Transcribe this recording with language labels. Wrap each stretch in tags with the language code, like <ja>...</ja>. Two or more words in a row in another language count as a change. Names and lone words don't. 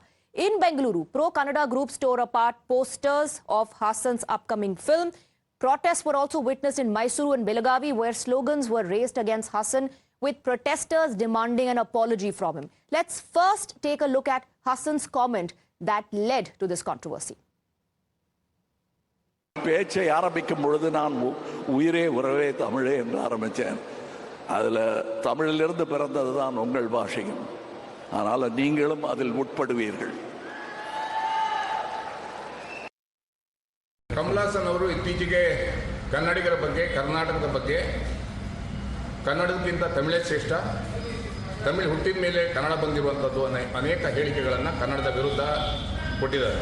<en>In Bengaluru, pro-Kannada groups tore apart posters of Haasan's upcoming film. Protests were also witnessed in Mysuru and Belagavi, where slogans were raised against Haasan, with protesters demanding an apology from him. Let's first take a look at Haasan's comment that led to this controversy.</en> <ta>பேச்சை ஆரம்பிக்கும் பொழுது நான் உயிரே உறவே தமிழே என்று ஆரம்பித்தேன். அதில் தமிழிலிருந்து பிறந்தது தான் உங்கள் பாஷையும். ஆனால் நீங்களும் அதில் உட்படுவீர்கள்.</ta> <kn>ಕಮಲ್ ಹಾಸನ್ ಅವರು ಇತ್ತೀಚೆಗೆ ಕನ್ನಡಿಗರ ಬಗ್ಗೆ, ಕರ್ನಾಟಕದ ಬಗ್ಗೆ, ಕನ್ನಡಕ್ಕಿಂತ ತಮಿಳೇ ಶ್ರೇಷ್ಠ, ತಮಿಳು ಹುಟ್ಟಿದ ಮೇಲೆ ಕನ್ನಡ ಬಂದಿರುವಂಥದ್ದು ಅನೇಕ ಹೇಳಿಕೆಗಳನ್ನು ಕನ್ನಡದ ವಿರುದ್ಧ ಕೊಟ್ಟಿದ್ದಾರೆ.</kn>